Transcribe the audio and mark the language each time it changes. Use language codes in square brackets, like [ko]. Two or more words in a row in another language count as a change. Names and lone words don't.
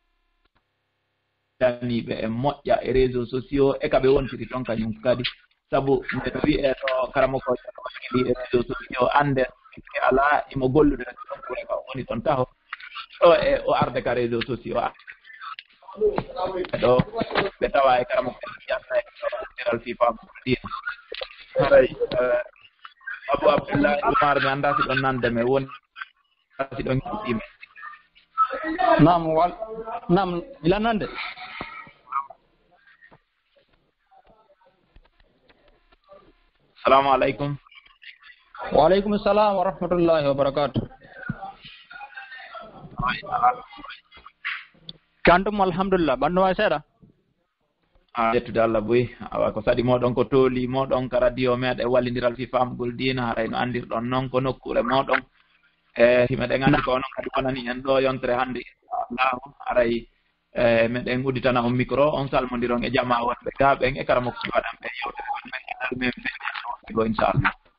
[ff] daniɓe e moƴƴa e [fr] réseaux sociaux [ff] e kaɓe wontiri toon kañum kadi sabu nde wi'e ɗo karamokoɓe ɗi e [fr] réseaux sociaux [ff] ande ala imo gollude ɗon ko woni toon taho ɗo e o arde ka [fr] réseaux sociaux [ff] ɗo ɓe tawa e karamokoɓe ƴatta e ɗiral FIFA dina haray Abou Abdoullahi Oumar mi annda si ɗon nande me woni si ɗon kiɗɗime nam ila nande [ar] السلام عليكم. وعليكم السلام ورحمة الله وبركاته. [ff] kantum alhamdulillah ɓanndu ma seeɗa ƴettude Allah boyi awa ko saɗi moɗon ko tooli moɗon ka radio meɗen wallidiral fi famgol dina haray no andirɗon noon ko nokkure moɗon e himeɗen andi ko onon kadi wonani en ɗo yontere hannde inchallahu haray meɗen udditana on micro on salmodiron e jama wonɓe gaɓen e karamokoɓe waɗanɓe yewtere wonɓe men feɗigo inchallah.